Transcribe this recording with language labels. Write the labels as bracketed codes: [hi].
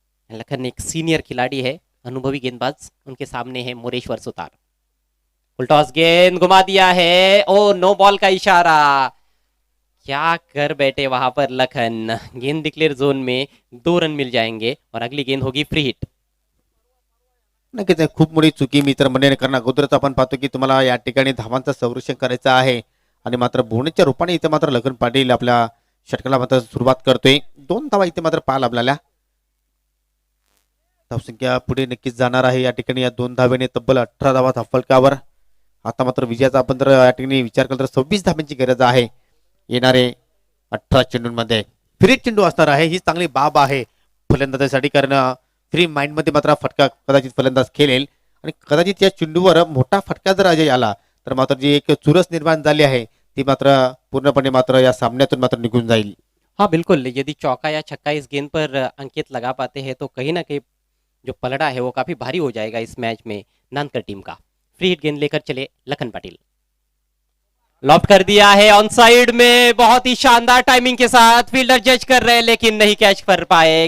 [hi] लखन एक सीनियर खिलाड़ी है, अनुभवी गेंदबाज। उनके सामने है मोरेश्वर सुतार। फुल टॉस गेंद घुमा दिया है। ओ नो बॉल का इशारा। क्या कर बैठे वहां पर लखन। गेंद डिक्लेयर जोन में 2 रन मिल जाएंगे और अगली गेंद होगी फ्री हिट। [mr] नक्कीच आहे, खूप मोठी चुकी मित्र मंडळीने करणं अगोदरच आपण पाहतो की तुम्हाला या ठिकाणी धावांचं संरक्षण करायचं आहे आणि मात्र बोनसच्या रूपाने इथे मात्र लखन पाटील आपल्या षटकाला मात्र सुरुवात करतोय. 2 धावा इथे मात्र पाहायला आपल्याला. धावसंख्या पुढे नक्कीच जाणार आहे या ठिकाणी. या 2 धावेने तब्बल 18 धावा धावफलकावर. आता मात्र विजयाचा आपण जर या ठिकाणी विचार केला तर 26 धाब्यांची गरज आहे येणारे 18 चेंडूंमध्ये. फ्री चेंडू असणार आहे, ही चांगली बाब आहे फलंदाजासाठी, कारण फ्री माइंड मध्ये मात्र फटका कदाचित फलंदाज खेळेल आणि कदाचित या चेंडूवर मोठा फटका जर अजय आला तर मात्र जी एक चुरस निर्माण झाली आहे ती मात्र पूर्णपणे मात्र या सामन्यातून मात्र निघून जाईल. [hi] हाँ बिल्कुल, यदि चौका या छक्का इस गेंद पर अंकित लगा पाते हैं तो कहीं ना कहीं जो पलड़ा है वो काफी भारी हो जाएगा इस मैच में नानकर टीम का। फ्री हिट गेंद लेकर चले लखन पाटिल। लॉफ्ट कर दिया है ऑन साइड में, बहुत ही शानदार टाइमिंग के साथ फील्डर जज कर रहे हैं लेकिन नहीं कैच कर पाए।